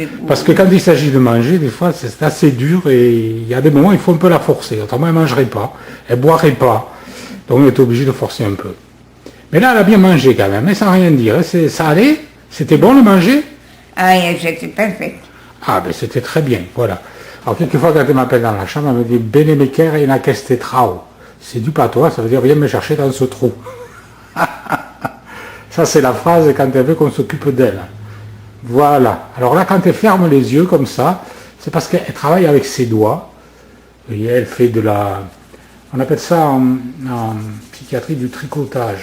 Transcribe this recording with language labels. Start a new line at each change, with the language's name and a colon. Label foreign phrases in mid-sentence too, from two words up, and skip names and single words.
French: Parce que quand il s'agit de manger, des fois c'est assez dur et il y a des moments où il faut un peu la forcer. Autrement elle ne mangerait pas, elle ne boirait pas. Donc on est obligé de forcer un peu. Mais là elle a bien mangé quand même, mais sans rien dire. Ça allait? C'était bon le manger? Ah, c'était parfait. Ah ben c'était très bien, voilà. Alors quelquefois quand elle m'appelle dans la chambre, elle me dit
Occitan: Bene me quiere in aquesta trau.
French: C'est du patois, ça veut dire viens me chercher dans ce trou. Ça c'est la phrase quand elle veut qu'on s'occupe d'elle. Voilà. Alors là quand elle ferme les yeux comme ça, c'est parce qu'elle travaille avec ses doigts. Vous voyez, elle fait de la... On appelle ça en psychiatrie du tricotage.